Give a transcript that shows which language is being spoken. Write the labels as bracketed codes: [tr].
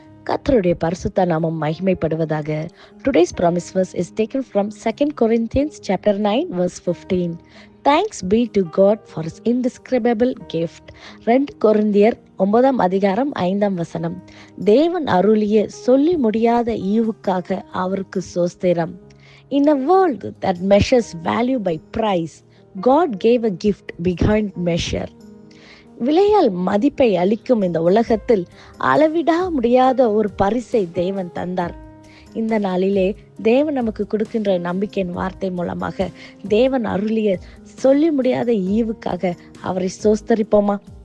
[ta] கர்த்தருடைய பரிசுத்த நாமம் மகிமைப்படுவதாக. [en] Today's promise verse is taken from 2 Corinthians chapter 9 verse 15. Thanks be to God for his indescribable gift. [ta] 2 கொரிந்தியர் 9 அதிகாரம் 5 வசனம். தேவன் அருளிய சொல்லி முடியாத ஈவுக்காக அவருக்கு ஸ்தோத்திரம். [en] In a world that measures value by price, God gave a gift behind measure. [ta] விலையால் மதிப்பை அளிக்கும் இந்த உலகத்தில் அளவிட முடியாத ஒரு பரிசை தேவன் தந்தார். இந்த நாளிலே தேவன் நமக்கு கொடுக்கின்ற நம்பிக்கையின் வார்த்தை மூலமாக தேவன் அருளிய சொல்லி முடியாத ஈவுக்காக அவரை ஸ்தோத்தரிப்போமா?